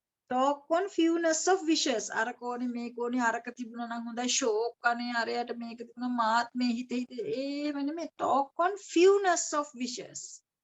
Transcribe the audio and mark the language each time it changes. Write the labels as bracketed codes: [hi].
[en] talk on fewness of wishes. [si] අර කෝණේ මේ කෝණේ අරක තිබුණා නම් හොඳයි, ෂෝක් අනේ අරයට මේක තිබුණා, මාත් මේ හිත ඒව නෙමෙයි. [en] talk on fewness of wishes.